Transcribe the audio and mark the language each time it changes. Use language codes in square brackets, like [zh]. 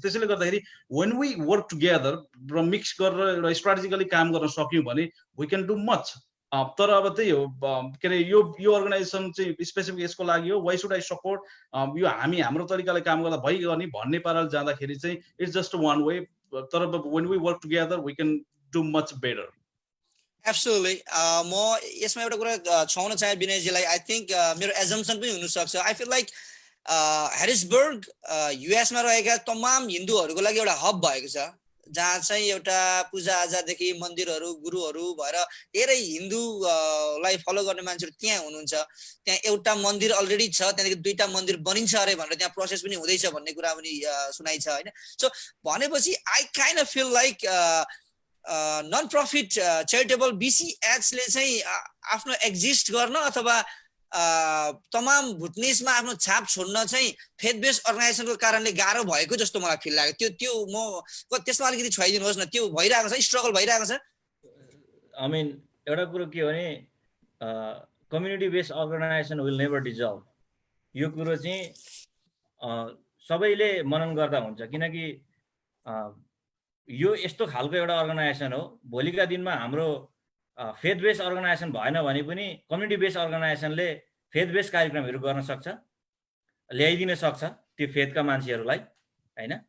[ne] त्यसैले गर्दाखेरि [en] when we work together [ne] र मिक्स गरेर एउटा स्ट्राटेजिकली काम गर्न सक्यौँ भने [en] We can do much. [ne] तर अब त्यही हो, के अरे यो अर्गनाइजेसन चाहिँ स्पेसिफिक यसको लागि हो, [en] why should I support, [ne] यो हामी हाम्रो तरिकाले काम गर्दा भइगयो नि भन्ने पाराले जाँदाखेरि चाहिँ [en] It's just one way. तर when we work together we can do much better. Absolutely. [ne] म यसमा एउटा कुरा छाउन चाहे विनयजीलाई। [en] I think [ne] मेरो एजम्पसन पनि हुनसक्छ। [en] I feel like [ne] ह्यारिसबर्ग युएसमा रहेका तमाम हिन्दूहरूको लागि एउटा हब भएको छ, जहाँ चाहिँ एउटा पूजा आजादेखि मन्दिरहरू, गुरुहरू भएर धेरै हिन्दूलाई फलो गर्ने मान्छेहरू त्यहाँ हुनुहुन्छ। त्यहाँ एउटा मन्दिर अलरेडी छ, त्यहाँदेखि 2टा मन्दिर बनिन्छ अरे भनेर त्यहाँ प्रोसेस पनि हुँदैछ भन्ने कुरा पनि सुनाइ छ होइन। सो भनेपछि [en] I kind of feel like [ne] non profit charitable बिसिएचले चाहिँ आफ्नो एक्जिस्ट गर्न अथवा तमाम भुटनिसमा आफ्नो छाप छोड्न चाहिँ फेथ बेस्ड अर्गनाइजेसनको कारणले गाह्रो भएको जस्तो मलाई फिल लाग्यो। त्यो म त्यसमा अलिकति छुवाइदिनुहोस् न। त्यो भइरहेको छ, स्ट्रगल भइरहेको छ। आई मिन एउटा कुरो के हो भने community based organisation [en] Will never dissolve. [ne] यो कुरो चाहिँ सबैले मनन गर्दा हुन्छ, किनकि यो यस्तो खालको एउटा अर्गनाइजेसन हो, भोलिका दिनमा हाम्रो फेथ बेस्ड अर्गनाइजेसन भएन भने पनि कम्युनिटी बेस्ड अर्गनाइजेसनले फेथ बेस्ड कार्यक्रमहरू गर्न सक्छ, ल्याइदिन सक्छ त्यो फेथका मान्छेहरूलाई होइन।